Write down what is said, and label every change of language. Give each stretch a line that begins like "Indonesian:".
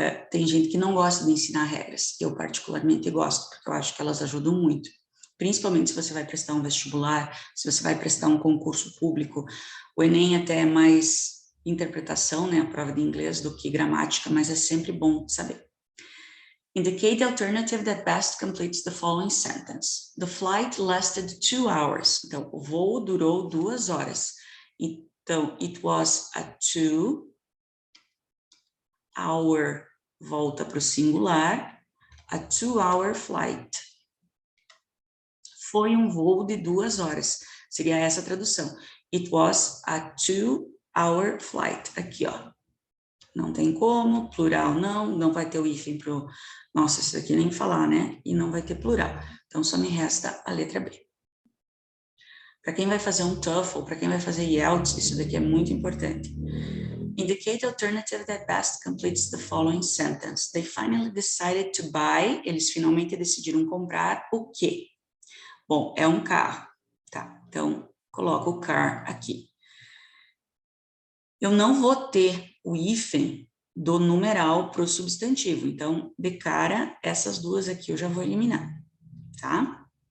Portuguese: Tem gente que não gosta de ensinar regras, eu particularmente gosto, porque eu acho que elas ajudam muito, principalmente se você vai prestar um vestibular, se você vai prestar um concurso público, o Enem até é mais interpretação, né, a prova de inglês, do que gramática, mas é sempre bom saber.
English: Indicate the alternative that best completes the following sentence. The flight lasted 2 hours.
Portuguese: Então, o voo durou 2 horas. Então,
English: it was a 2-hour,
Portuguese: volta para o singular,
English: a 2-hour flight.
Portuguese: Foi um voo de 2 horas. Seria essa a tradução.
English: It was a 2-hour flight.
Portuguese: Aqui, ó. Não tem como, plural não vai ter o hífen pro... Nossa, isso daqui nem falar, né? E não vai ter plural. Então, só me resta a letra B. Para quem vai fazer um TOEFL, para quem vai fazer IELTS, isso daqui é muito importante.
English: Indicate the alternative that best completes the following sentence. They finally decided to buy.
Portuguese: Eles finalmente decidiram comprar o quê? Bom, é um carro, tá? Então, coloca o car aqui. Eu não vou ter o hífen do numeral para o substantivo. Então, de cara, essas duas aqui eu já vou eliminar, tá?